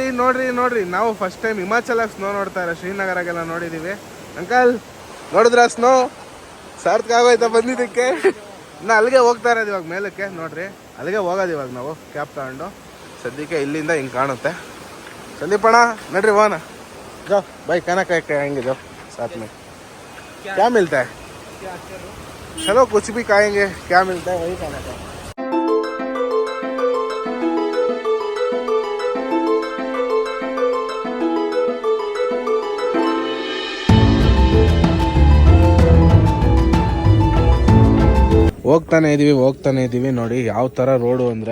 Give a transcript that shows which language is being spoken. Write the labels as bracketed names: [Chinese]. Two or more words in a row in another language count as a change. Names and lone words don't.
[Kannada] ನಾವು [English] first time [Kannada] ಹಿಮಾಚಲಾಗ ಸ್ನೋ ನೋಡ್ತಾ ಇರೋ. ಶ್ರೀನಗರಾಗೆಲ್ಲ ನೋಡಿದ್ದೀವಿ. ಅಂಕಲ್ ನೋಡಿದ್ರ ಸ್ನೋ? ಸಾರ್ಥಕ ಆಗೋಯ್ತಾ ಬಂದಿದ್ದಕ್ಕೆ? ಇನ್ನು ಅಲ್ಲಿಗೆ ಹೋಗ್ತಾ ಇರೋದು ಇವಾಗ ಮೇಲಕ್ಕೆ. ನೋಡ್ರಿ, ಅಲ್ಲಿಗೆ ಹೋಗೋದು ಇವಾಗ ನಾವು ಕ್ಯಾಬ್ ತಗೊಂಡು. ಸದ್ಯಕ್ಕೆ ಇಲ್ಲಿಂದ ಹಿಂಗೆ ಕಾಣುತ್ತೆ. ಸಂದೀಪಣ್ಣ ನಡ್ರಿ ಹೋಗೋಣ. [Hindi] जाओ भाई, खाना खाएंगे जाओ साथ में. क्या मिलता है? चलो कुछ भी खाएंगे. क्या मिलता है वही खाना था. [Kannada] ಹೋಗ್ತಾನೆ ಇದೀವಿ ನೋಡಿ ಯಾವ ಥರ ರೋಡು ಅಂದರೆ.